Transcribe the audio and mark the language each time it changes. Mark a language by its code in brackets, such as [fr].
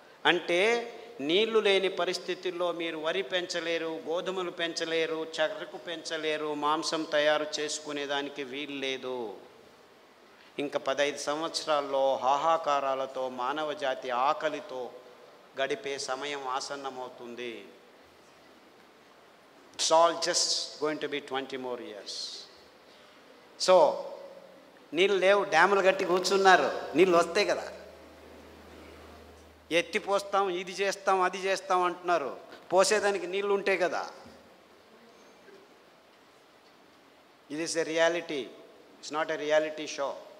[te] అంటే నీళ్లు లేని పరిస్థితుల్లో మీరు వరి పెంచలేరు, గోధుమలు పెంచలేరు, చెరకు పెంచలేరు, మాంసం తయారు చేసుకునేదానికి వీలు లేదు. ఇంకా 15 సంవత్సరాల్లో హాహాకారాలతో మానవ జాతి ఆకలితో గడిపే సమయం ఆసన్నమవుతుంది. [en] It's all just going to be 20 more years. [te] So నీళ్ళు లేవు, డ్యాములు కట్టి కూర్చున్నారు. నీళ్ళు వస్తాయి కదా, ఎత్తి పోస్తాం, ఇది చేస్తాం, అది చేస్తాం అంటున్నారు. పోసేదానికి నీళ్ళు ఉంటాయి కదా. [en] ఇది is a reality, it's not a reality show.